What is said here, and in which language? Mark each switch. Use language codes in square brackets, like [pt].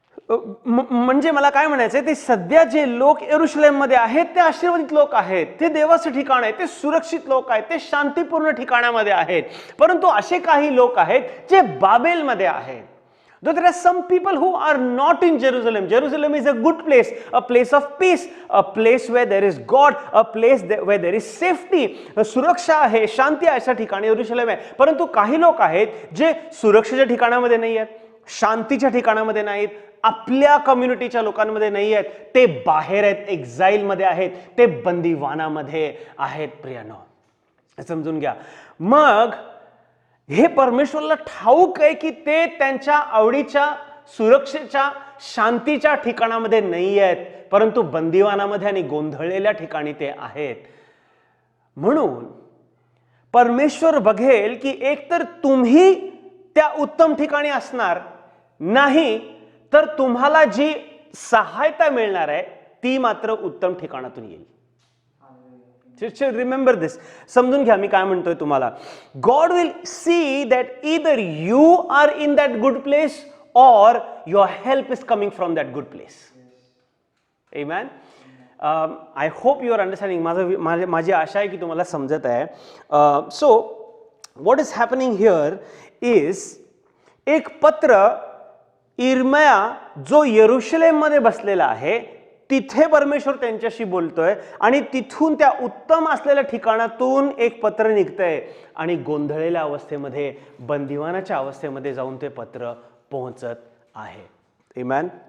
[mr] म्हणजे मला काय म्हणायचंय, ते सध्या जे लोक यरुशलेममध्ये आहेत ते आशीर्वादित लोक आहेत, ते देवाचं ठिकाण आहे, ते सुरक्षित लोक आहेत, ते शांतीपूर्ण ठिकाणामध्ये आहेत. परंतु असे काही लोक आहेत जे बाबेलमध्ये आहेत. [en] Though there are some people who are not in Jerusalem. Jerusalem is a good place, a place of peace, a place where there is God, a place where there is safety. [mr] सुरक्षा आहे, शांती आहे, अशा ठिकाणी यरुशलेम आहे. परंतु काही लोक आहेत जे सुरक्षेच्या ठिकाणामध्ये नाही आहेत, शांतीच्या ठिकाणामध्ये नाहीत, आपल्या कम्युनिटीच्या लोकांमध्ये नाही आहेत, ते बाहेर आहेत, एक्झाईल मध्ये आहेत, ते बंदिवानामध्ये आहेत. प्रियानो, समजून घ्या. मग हे परमेश्वराला ठाऊक आहे की ते त्यांच्या आवडीच्या सुरक्षेच्या शांतीच्या ठिकाणामध्ये नाही आहेत, परंतु बंदिवानामध्ये आणि गोंधळलेल्या ठिकाणी ते आहेत. म्हणून परमेश्वर बघेल की एकतर तुम्ही त्या उत्तम ठिकाणी असणार, नाही तर तुम्हाला जी सहायता मिळणार आहे ती मात्र उत्तम ठिकाणातून येईल. [en] remember this, [mr] समजून घ्या मी काय म्हणतोय तुम्हाला. [en] God will see that either you are in that good place or your help is coming from that good place. Amen. I hope you are understanding. [mr] माझी आशा आहे की तुम्हाला समजत आहे. [en] so what is happening here is, [mr] एक पत्र इर्मया जो यरुशलेममध्ये बसलेला आहे तिथे परमेश्वर त्यांच्याशी बोलतोय आणि तिथून त्या उत्तम असलेल्या ठिकाणातून एक पत्र निघतंय आणि गोंधळलेल्या अवस्थेमध्ये, बंदिवानाच्या अवस्थेमध्ये जाऊन ते पत्र पोहोचत आहे. आमेन.